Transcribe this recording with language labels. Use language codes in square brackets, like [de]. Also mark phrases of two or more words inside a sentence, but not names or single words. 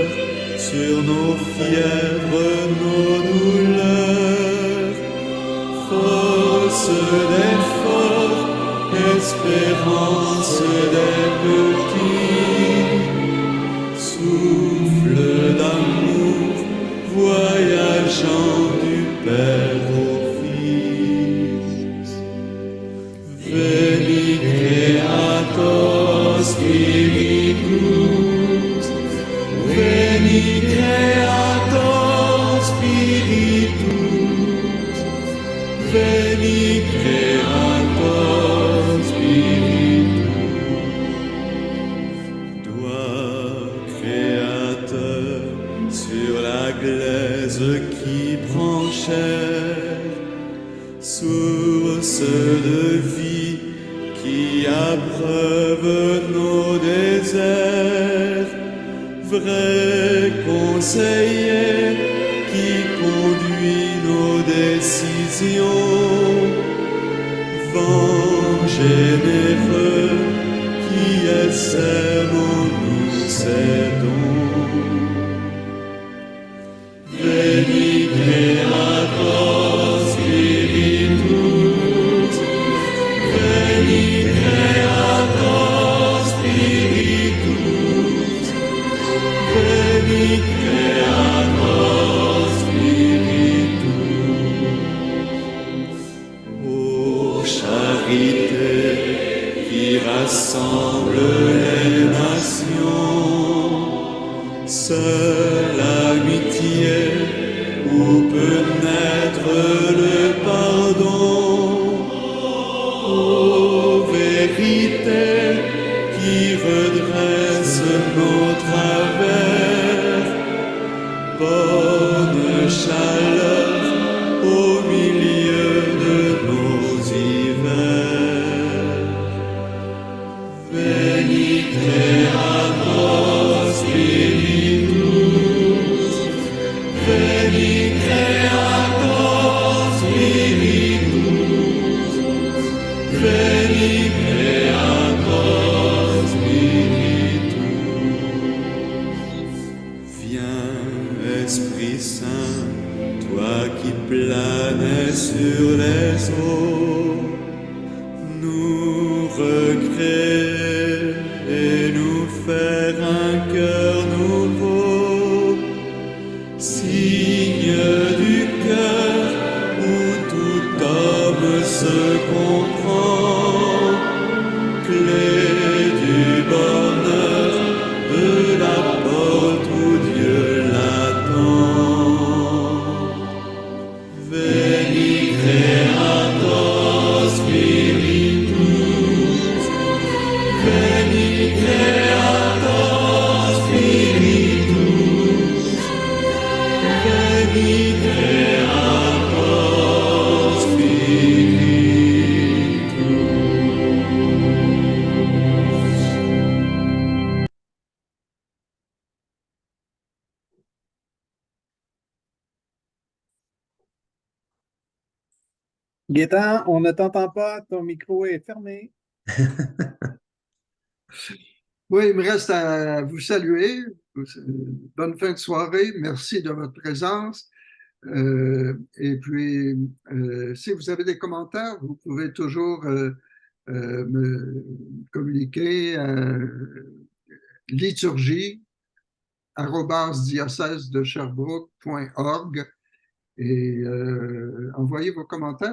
[fr] sur nos fièvres, nos douleurs, force des forts, espérance des petits, souffle d'amour, voyageant du Père au Fils. [la] Veni Creator Spiritus, Veni Creator Spiritus, Veni Creator Spiritus. [fr] Toi, Créateur, sur la glaise qui prend chair, source de vie qui abreuve nos déserts, vrai conseiller qui conduit nos décisions, vent généreux qui essaime en nous ses dons. [la] Veni Creator Spiritus, Veni Creator Spiritus, Veni Creator Spiritus. [fr] Ô charité qui rassemble les nations, seule amitié où peut naître le pardon. Ô vérité qui redresse nos travers, bonne chaleur au milieu de nos hivers. [la] Veni Creator Spiritus, Veni Creator Spiritus, Veni Creator Spiritus. [fr] Viens, Esprit Saint, toi qui planais sur les eaux, nous recréer et nous faire un cœur nouveau, signe du cœur où tout homme se comprend, clé du bonheur de la porte où Dieu l'attend. [la] Veni Creator Spiritus, Veni Creator Spiritus, Veni Creator Spiritus. [fr] Gaétan, on ne t'entend pas, ton micro est fermé. Oui, il me reste à vous saluer. Bonne fin de soirée. Merci de votre présence. Et puis, si vous avez des commentaires, vous pouvez toujours me communiquer à liturgie@diocèse-de-Sherbrooke.org et envoyez vos commentaires.